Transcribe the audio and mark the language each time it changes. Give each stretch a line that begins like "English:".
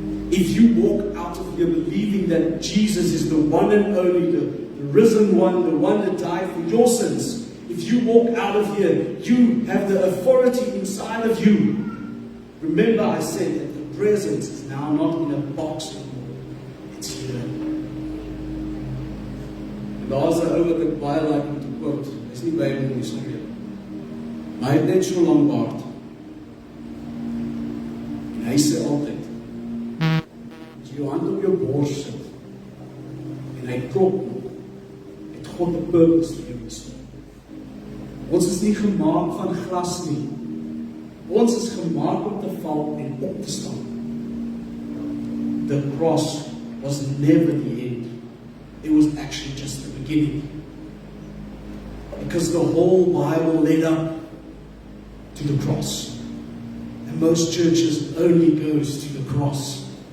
English: If you walk out of here believing that Jesus is the one and only, the risen one, the one that died for your sins, if you walk out of here, you have the authority inside of you. Remember I said that the presence is now not in a box anymore. It's here.
Afrikaans: En daar's 'n ou wat ek baie like om te quote. Dis nie Bybel nie, sorry. Maar hy het net so lank baard. En hy sê altyd, as jy jou hand op jou bors sit en hy klop nog, het God 'n purpose vir jou bestaan. Ons is nie gemaak van glas nie. Ons is gemaak om te val en op te staan.
English: The cross was never the end. It was actually just the beginning. Because the whole Bible led up to the cross. And most churches only goes to the cross.